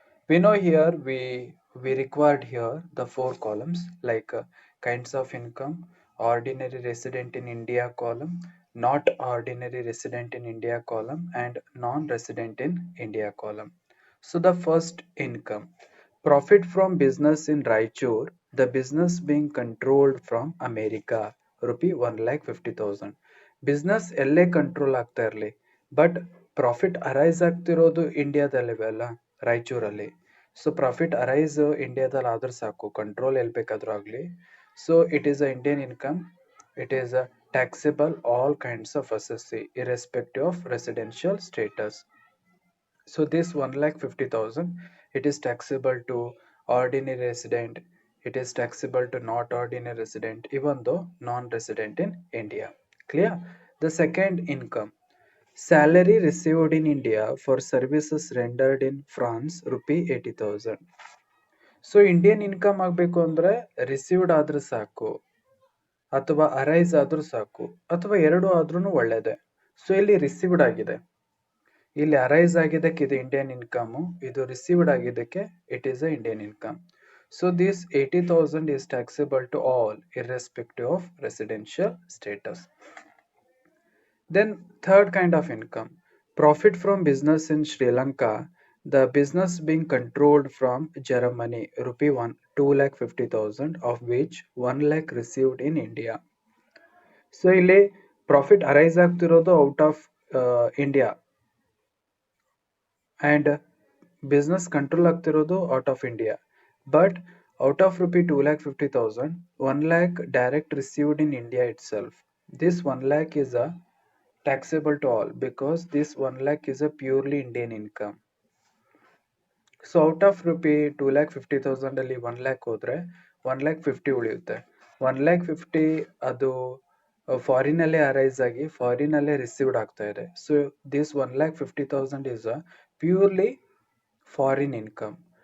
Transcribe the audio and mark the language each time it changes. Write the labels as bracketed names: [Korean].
[English] We know here we required here the four columns like kinds of income, ordinary resident in India column, not ordinary resident in India column, and non-resident in India column. So the first income, profit from business in Raichur, the business being controlled from America, rupee 1,50,000. [Kannada] Business ಎಲ್ಲೇ control ಆಗ್ತಾ ಇರಲಿ but profit arise ಆಗ್ತಿರೋದು ಇಂಡಿಯಾದಲ್ಲಿ ಅಲ್ಲ, ರಾಯಚೂರಲ್ಲಿ. So profit arise ಇಂಡಿಯಾದಲ್ಲಿ ಆದ್ರೂ ಸಾಕು, control ಎಲ್ಲಿ ಬೇಕಾದ್ರೂ ಆಗಲಿ. [English] So it is a Indian income, it is a taxable all kinds of SSC irrespective of residential status. So this 1,50,000, it is taxable to ordinary resident, it is taxable to not ordinary resident, even though non-resident in India. Clear? The second income, salary received in India for services rendered in France, rupee 80,000. [Kannada] So Indian income ಆಗಬೇಕು ಅಂದ್ರೆ received ಆದ್ರೂ ಸಾಕು ಅಥವಾ arise ಆದ್ರೂ ಸಾಕು ಅಥವಾ ಎರಡು ಆದ್ರೂ ಒಳ್ಳೇದೆ. ಸೊ ಇಲ್ಲಿ ರಿಸೀವ್ಡ್ ಆಗಿದೆ, ಇಲ್ಲಿ ಅರೈಸ್ ಆಗಿದ್ದಕ್ಕೆ ಇದು ಇಂಡಿಯನ್ ಇನ್ಕಮ್, ಇದು ರಿಸೀವ್ಡ್ ಆಗಿದ್ದಕ್ಕೆ [English] It is a Indian income. So this 80,000 is taxable to all irrespective of residential status. Then third kind of income, profit from business in Sri Lanka, the business being controlled from Germany, rupee 2,50,000, of which 1 lakh received in India. So ಇಲ್ಲಿ profit arise ಆಗ್ತಿರೋದು out of India and business control ಆಗ್ತಿರೋದು out of India, but out of rupee 2,50,000, 1 lakh direct received in India itself. This 1 lakh is a taxable to all because this 1 lakh is a purely Indian income. [Kannada] So out of rupee 2,50,000 ಅಲ್ಲಿ 1 lakh ಹೋದ್ರೆ 1,50,000 ಉಳಿಯುತ್ತೆ. 1,50,000 ಅದು foreign ಅಲ್ಲೇ arise ಆಗಿ foreign ಅಲ್ಲೇ received ಆಗ್ತಾ ಇದೆ. [English] So this 1,50,000 is a purely foreign income.